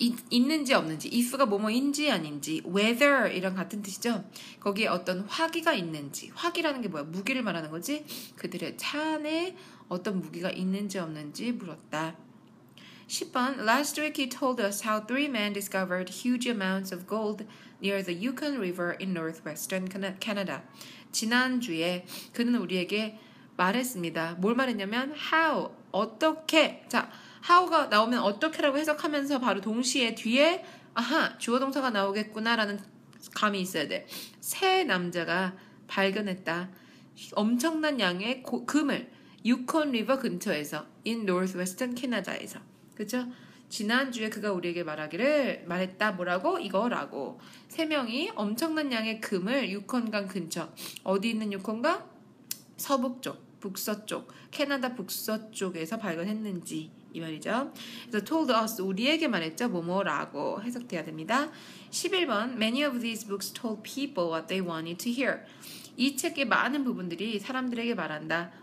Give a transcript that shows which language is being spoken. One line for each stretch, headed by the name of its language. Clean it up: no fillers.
Korean: 있는지 없는지, if가 뭐뭐인지 아닌지, whether 이랑 같은 뜻이죠. 거기에 어떤 화기가 있는지, 화기라는 게 뭐야? 무기를 말하는 거지. 그들의 차 안에 어떤 무기가 있는지 없는지 물었다. 10번
English: Last week he told us how 3 men discovered huge amounts of gold near the Yukon River in northwestern Canada.
Korean: 지난주에 그는 우리에게 말했습니다. 뭘 말했냐면 how, 어떻게. 자, how가 나오면 어떻게라고 해석하면서 바로 동시에 뒤에 아하, 주어 동사가 나오겠구나 라는 감이 있어야 돼. 세 남자가 발견했다. 엄청난 양의 금을 유콘 리버 근처에서
English: in northwestern Canada에서.
Korean: 그쵸? 지난주에 그가 우리에게 말했다. 뭐라고? 이거라고. 세 명이 엄청난 양의 금을 유콘강 근처. 어디 있는 유콘강? 서북쪽, 북서쪽, 캐나다 북서쪽에서 발견했는지 이 말이죠. 그래서
English: told us,
Korean: 우리에게 말했죠. 뭐뭐라고 해석돼야 됩니다. 11번
English: Many of these books told people what they wanted to hear.
Korean: 이 책의 많은 부분들이 사람들에게 말한다.